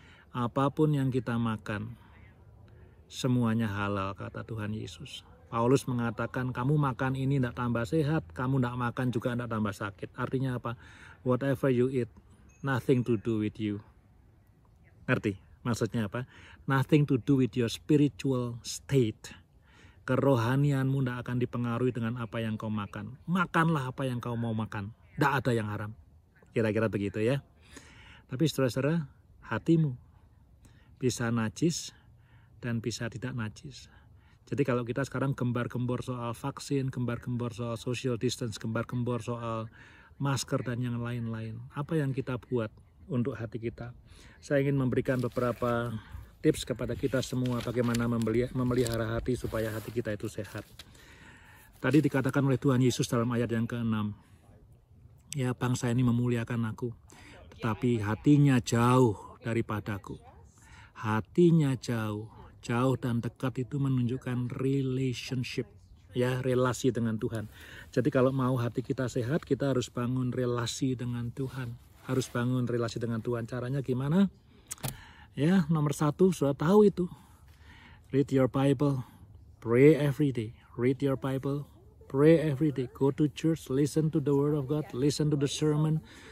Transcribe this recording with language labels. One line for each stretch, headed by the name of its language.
Indonesian: Apapun yang kita makan, semuanya halal kata Tuhan Yesus. Paulus mengatakan kamu makan ini tidak tambah sehat, kamu tidak makan juga tidak tambah sakit. Artinya apa?
English: Whatever you eat, nothing to do with you.
Indonesian: Ngerti? Maksudnya apa?
English: Nothing to do with your spiritual state.
Indonesian: Kerohanianmu tidak akan dipengaruhi dengan apa yang kau makan. Makanlah apa yang kau mau makan. Tidak ada yang haram. Kira-kira begitu ya. Tapi saudara-saudara, hatimu bisa najis dan bisa tidak najis. Jadi kalau kita sekarang gembar-gembor soal vaksin, gembar-gembor soal social distance, gembar-gembor soal masker dan yang lain-lain, apa yang kita buat untuk hati kita? Saya ingin memberikan beberapa tips kepada kita semua bagaimana memelihara hati supaya hati kita itu sehat. Tadi dikatakan oleh Tuhan Yesus dalam ayat yang ke-6, ya, bangsa ini memuliakan aku, tetapi hatinya jauh daripadaku. Hatinya jauh dan dekat itu menunjukkan relationship, ya, relasi dengan Tuhan. Jadi kalau mau hati kita sehat, kita harus bangun relasi dengan Tuhan. Harus bangun relasi dengan Tuhan. Caranya gimana? Ya, nomor 1 sudah tahu itu.
English: Read your Bible, pray every day. Read your Bible, pray every day. Go to church, listen to the word of God, listen to the sermon.